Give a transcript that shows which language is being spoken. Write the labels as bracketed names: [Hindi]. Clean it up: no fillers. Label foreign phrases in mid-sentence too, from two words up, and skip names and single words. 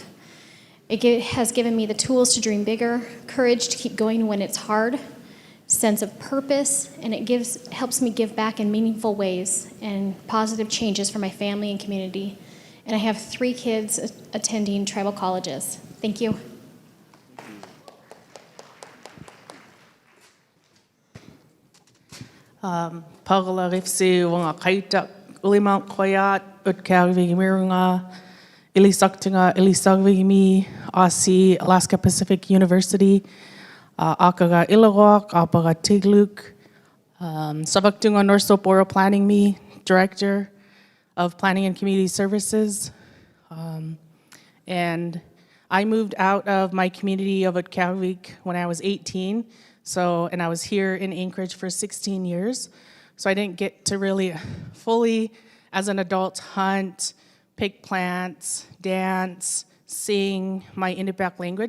[English] It has given me the tools to dream bigger, courage to keep going when it's hard, sense of purpose, and it helps me give back in meaningful ways and positive changes for my family and community. And I have 3 kids attending tribal colleges. Thank you. [Inupiaq] Pagala rifsi wanga kaita ulimang koyat utkarvi mirunga ilisaktinga ilisagvimi Aussie Alaska Pacific University akaga ilawak apaga tigluk savaktunga Norso Borough Planning Me [English] Director of Planning and Community Services, and I moved out of my community of Utkarvik when I was 18. And I was here in Anchorage for 16 years. So I didn't get to really fully, as an adult, hunt, pick plants, dance, sing my Inupiaq language.